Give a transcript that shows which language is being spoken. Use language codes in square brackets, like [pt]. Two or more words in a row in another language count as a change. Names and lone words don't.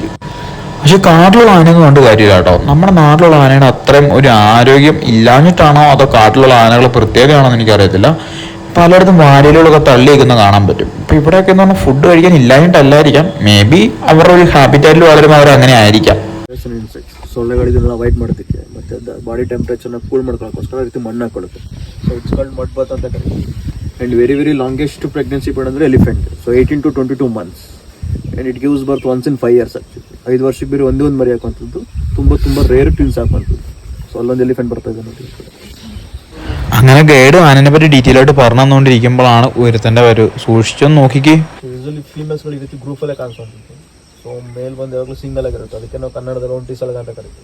[ml] പക്ഷെ കാട്ടിലുള്ള ആനയൊന്നും കൊണ്ട് കാര്യമില്ല കേട്ടോ. നമ്മുടെ നാട്ടിലുള്ള ആനയുടെ അത്രയും ഒരു ആരോഗ്യം ഇല്ലാഞ്ഞിട്ടാണോ അതോ കാട്ടിലുള്ള ആനകൾ പ്രത്യേകമാണോ എന്ന് എനിക്കറിയത്തില്ല. പലയിടത്തും വാരിയിലൊക്കെ തള്ളി വെക്കുന്നത് കാണാൻ പറ്റും. ഇപ്പം ഇവിടെയൊക്കെ എന്ന് പറഞ്ഞാൽ ഫുഡ് കഴിക്കാൻ ഇല്ലാഞ്ഞിട്ടല്ലായിരിക്കാം, [en] may be [ml] അവരുടെ ഒരു ഹാബിറ്റാറ്റിൽ വളരുമ്പോൾ അവർ അങ്ങനെ ಆയിരിക്കാം. [kn] ಸೊಳ್ಳೆಗಳಿಗೆಲ್ಲ ಅವಾಯ್ಡ್ ಮಾಡೋದಕ್ಕೆ ಮತ್ತು [en] body temperature [kn] ಕೂಲ್ ಮಾಡ್ಕೊಳ್ಳೋಕ್ಕೋಸ್ಕರ ರೀತಿ ಮಣ್ಣು ಹಾಕೊಳ್ಳುತ್ತೆ. [en] so it's called mud bath [kn] ಅಂತ ಕರೀತೀವಿ. [en] and very longest pregnancy period ಅಂದರೆ ಎಲಿಫೆಂಟ್. ಸೊ 18 to 22 months and it gives birth once in 5 years ಆ್ಯಕ್ಚುಲಿ. [kn] 5 ವರ್ಷಕ್ಕೆ ಬೇರೆ ಒಂದೇ ಒಂದು ಮರಿ ಹಾಕುವಂಥದ್ದು, ತುಂಬ [en] rare twins [kn] ಹಾಕುವಂಥದ್ದು. ಸೊ ಅಲ್ಲೊಂದು ಎಲಿಫೆಂಟ್ ಬರ್ತಾ ಇದೆ ನೋಡಿ. [ml] അങ്ങനെ ഗൈഡ് ആനനെ പറ്റി ഡീറ്റെയിൽ ആയിട്ട് പറഞ്ഞു തന്നുകൊണ്ടിരിക്കുമ്പോഴാണ് ഒരുത്തൻ്റെ ഒരു സൂക്ഷിച്ചൊന്ന് നോക്കിക്കേ. [en] usually females [kn] ಈ ರೀತಿ ಗ್ರೂಪಲ್ಲೇ ಕಾಣಿಸುವಂಥದ್ದು. [en] so male [kn] ಬಂದು ಯಾವಾಗಲೂ ಸಿಂಗಲ್ ಆಗಿರುತ್ತೆ, ಅದಕ್ಕೆ ನಾವು ಕನ್ನಡದಲ್ಲಿ ಒಂಟಿ ಸಲಗ ಅಂತ ಕರಿತೀವಿ.